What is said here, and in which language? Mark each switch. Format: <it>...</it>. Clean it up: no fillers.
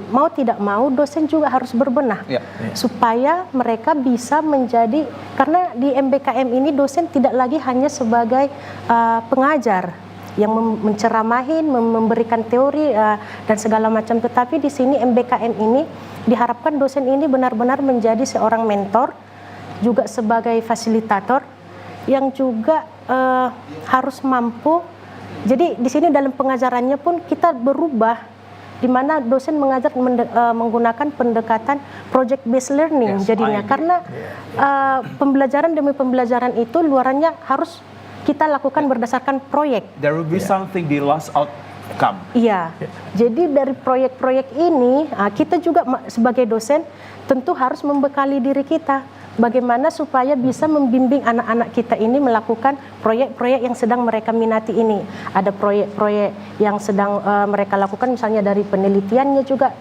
<id>Mau tidak mau dosen juga harus berbenah supaya mereka bisa menjadi, karena di MBKM ini dosen tidak lagi hanya sebagai pengajar yang menceramahin, memberikan teori dan segala macam, tetapi di sini MBKM ini diharapkan dosen ini benar-benar menjadi seorang mentor, juga sebagai fasilitator yang juga harus mampu. Jadi di sini dalam pengajarannya pun kita berubah, di mana dosen mengajar menggunakan pendekatan project based learning jadinya, karena pembelajaran demi pembelajaran itu luarannya harus kita lakukan berdasarkan proyek.</id> <en>There will be something the last outcome.</en> <id>Iya. Jadi dari proyek-proyek ini kita juga sebagai dosen tentu harus membekali diri kita bagaimana supaya bisa membimbing anak-anak kita ini melakukan proyek-proyek yang sedang mereka minati ini. Ada proyek-proyek yang sedang mereka lakukan, misalnya dari penelitiannya juga.</id>